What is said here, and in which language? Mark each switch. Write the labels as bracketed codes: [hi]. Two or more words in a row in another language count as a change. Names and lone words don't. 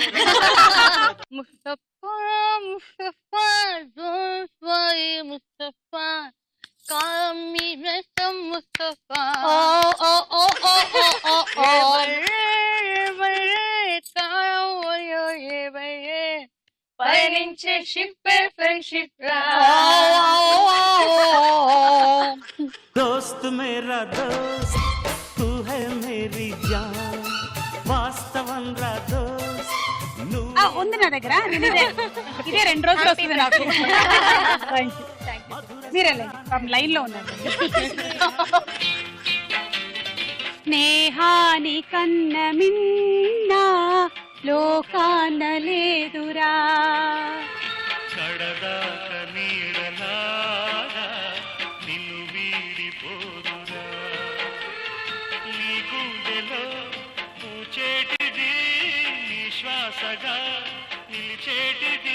[te] ముస్తఫా ముస్తఫా [en] don't worry [te] ముస్తఫా కాలం నీ నేస్తం ముస్తఫా. ఓ ఓ ఓ ఓ ఓ ఓ [en] friendship friendship [hi] दोस्त मेरा दोस्त तू है मेरी जान [te] వాస్తవం రా దోస్త్ ఆ, ఉంది నా దగ్గర నేను ఇదే 2 రోజులు వస్తుంది నాకు. [en] Thank you. [te] మీరు వెళ్ళండి, లైన్ లో ఉన్నారు. స్నేహాని కన్న మిన్న లోకాన లేదురా, కడదాక నీడలాగా నిన్ను వీడిపోదురా, నీ గుండెలో పూచేటిది నీ శ్వాసగా నిలిచేటిది.